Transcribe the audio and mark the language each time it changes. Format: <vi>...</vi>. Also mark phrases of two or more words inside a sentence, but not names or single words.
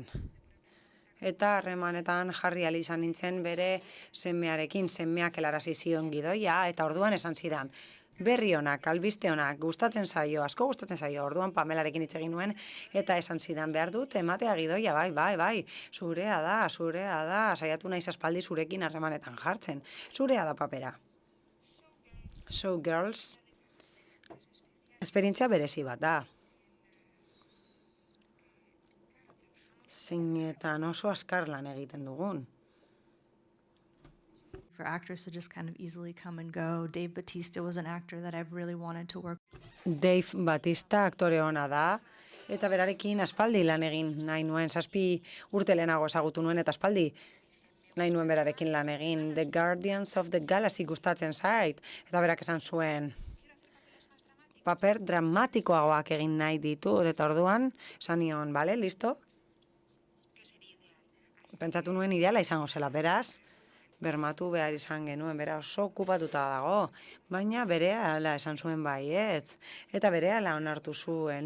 <eu>Eta harremanetan jarri ahal izan nintzen bere semearekin, semeak helarazi zion gidoia, eta orduan esan zidan, berri onak, albiste onak, gustatzen zaio, asko gustatzen zaio, orduan Pamelarekin hitz egin nuen, eta esan zidan, behar dut ematea gidoia, bai, zurea da, saiatu naiz aspaldi zurekin harremanetan jartzen, zurea da papera.</eu> <en>So girls,</en> <eu>esperientzia berezi bat da. Zeinetan oso azkar lan egiten dugun.</eu> <en>For actors to just kind of easily come and go. Dave Bautista was an actor that I've really wanted to work.</en> <eu>Dave Bautista aktore ona da, eta berarekin aspaldi lan egin nahi nuen, 7 urte lehenago ezagutu nuen, eta aspaldi nahi nuen berarekin lan egin. The Guardians of the Galaxy gustatzen zait, eta berak esan zuen, paper dramatikoagoak egin nahi ditut, eta orduan, esan nion, bale, listo? Pentsatu nuen ideala izango zela, beraz, bermatu behar izan genuen, bera oso okupatuta dago, baina berehala esan zuen baietz, eta berehala onartu zuen.</eu>